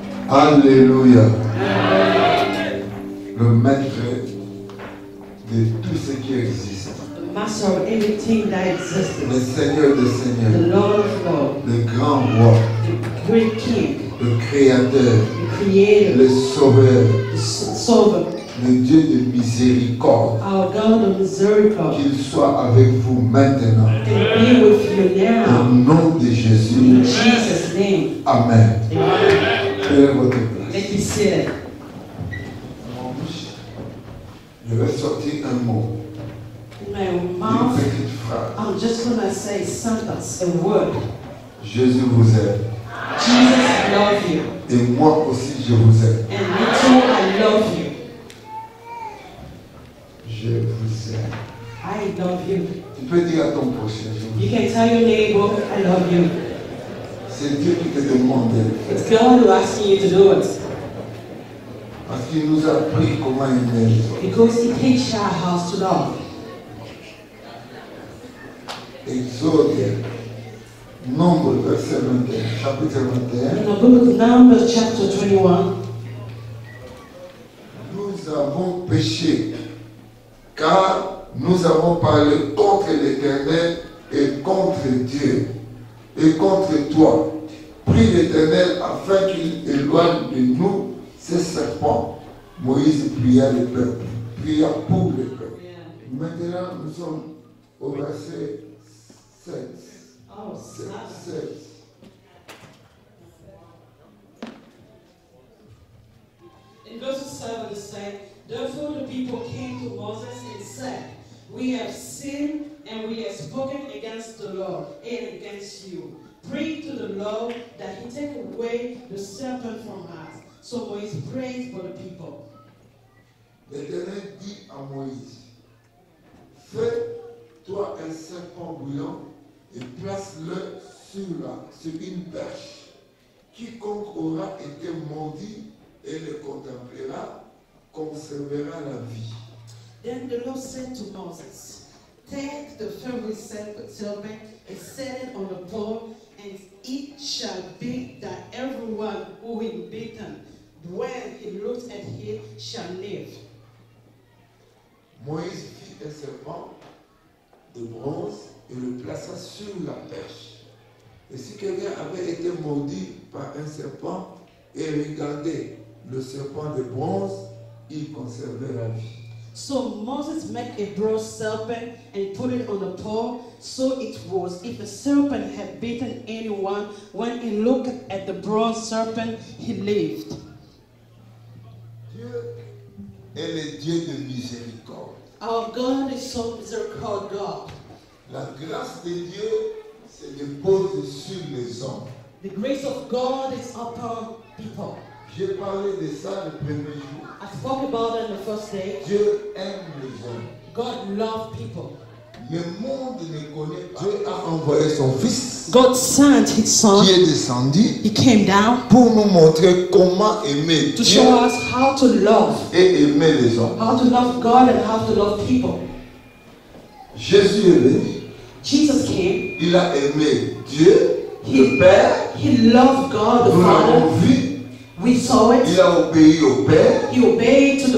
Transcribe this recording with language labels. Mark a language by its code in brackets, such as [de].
[fr] Alléluia. Le maître de tout ce qui existe. [en] The master of everything that exists, [fr] Le Seigneur des [en] the [fr] Seigneurs. [en] Lord of Lords, [fr] Le grand roi. [en] the great King, [fr] Le créateur. [en] the Creator, [fr] Le sauveur. [en] the Sovereign, [fr] Le Dieu de miséricorde. [en] our God of misericordia, [fr] Qu'il soit avec vous maintenant. [en] and be with you [fr] Au [en] now, [fr] nom de [en] in [fr] Jésus. [en] Jesus' name. [fr] Amen. [en] Amen. [fr] Prenez votre place. [en] Let me say that. [fr] Je vais sortir un mot. [en] In my [fr] Une [en] mouth, [fr] petite phrase. [en] I'm just gonna say sentence, a word. [fr] Jésus vous aime. [en] Jesus love you, [fr] Et moi aussi je vous aime. [en] and me too, I love you. [fr] Je vous aime. [en] I love you. [fr] Tu peux dire à ton prochain, je vous [en] You [fr] aime. [en] can tell your neighbor, I love you. [fr] C'est Dieu qui te demande de le [en] It's [fr] faire. [en] God who asking you to do it, [fr] Parce qu'il nous a appris comment aimer les autres. [en] because He teaches our house to love. [fr] Exode, Nombre, verset 21, chapitre 21. [en] In the book of Numbers, chapter 21, [fr] Nous avons péché, car nous avons parlé contre l'Éternel et contre Dieu, et contre toi. Prie l'Éternel afin qu'il éloigne de nous ces serpents. Moïse pria le peuple, pria pour le peuple. Maintenant, nous sommes au verset 7. oh, [en] 7. in verse 7 it says, therefore the people came to Moses and said, we have sinned and we have spoken against the Lord and against you. Pray to the Lord that He take away the serpent from us. So Moses prayed for the people. [fr] L'Éternel dit à Moïse, fais-toi un serpent bouillant et place-le sur une perche. Quiconque aura été maudit et le contemplera conservera la vie. [en] Then the Lord said to Moses, take the fiery serpent and set it on the pole, and it shall be that everyone who is bitten, when he looks at it, shall live. [fr] Moïse fit un serpent de bronze et le plaça sur la perche. Et si quelqu'un avait été maudit par un serpent et regardait le serpent de bronze, il conservait la vie. [en] So Moses made a bronze serpent and put it on the pole. So it was, if a serpent had bitten anyone, when he looked at the bronze serpent, he lived. [fr] Dieu est le Dieu de miséricorde. [en] Our God is so misericordious God. [fr] La grâce de Dieu se dépose sur les hommes. [en] The grace of God is upon people. [fr] J'ai parlé de ça le premier jour. [en] I spoke about it on the first day. [fr] Dieu aime les hommes. [en] God loves people. [fr] Le monde ne connaît pas. Dieu a envoyé son fils [en] God sent His Son. [fr] qui est descendu [en] He came down [fr] pour nous montrer comment aimer [en] to [fr] Dieu [en] show us how to love. [fr] et aimer les hommes. [en] How to love God and how to love people. [fr] Jésus est venu. [en] Jesus came. [fr] Il a aimé Dieu, le Père. [en] He loved God the [fr] Nous l'avons [en] Father. [fr] vu. [en] We saw it. [fr] Il a obéi au Père. [en] He obeyed to the